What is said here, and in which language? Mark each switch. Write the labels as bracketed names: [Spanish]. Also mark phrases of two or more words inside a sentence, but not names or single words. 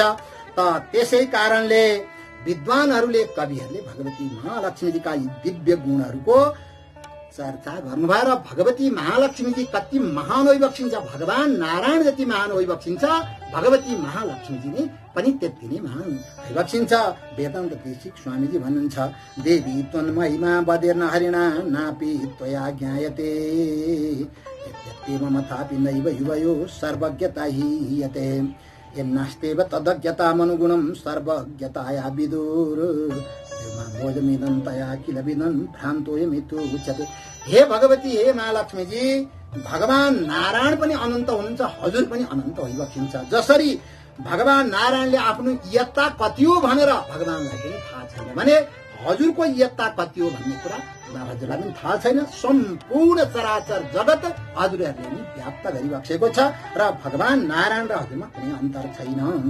[Nepali] त त्यसै कारणले विद्वानहरूले, कविहरूले भगवती महालक्ष्मीजीका यी दिव्य गुणहरूको चर्चा गर्नुभयो र भगवती महालक्ष्मीजी कति महान भइबक्सिन्छ, भगवान नारायण जति महान भइबक्सिन्छ, भगवती महालक्ष्मीजी नै पनि त्यति नै महान भइबक्सिन्छ। वेदान्त देशिक स्वामीजी भन्नुहुन्छ, [Sanskrit] देवी त्वन्महिमा बदेर्न हरिणा नापि त्वया ज्ञायते यद्यपि ममथापि नैव युवयो सर्वज्ञता हीयते यन्नास्तेव तदज्ञतामनुगुणं सर्वज्ञताया विदुर भोजमिदन्तया किल विदन् भ्रान्तोयमितु उच्यते। [Nepali] हे भगवती, हे महालक्ष्मीजी, भगवान नारायण पनि अनन्त हुनुहुन्छ, हजुर पनि अनन्त भइबक्सिन्छ। जसरी भगवान नारायणले आफ्नो यत्ता कति हो भनेर भगवानलाई पनि थाहा छैन भने हजुरको यत्ता कति हो भन्ने कुरा हजुरलाई पनि थाहा छैन। सम्पूर्ण चराचर जगत हजुरहरूले पनि व्याप्त गरिबक्सेको छ र भगवान नारायण र हजुरमा कुनै अन्तर छैन।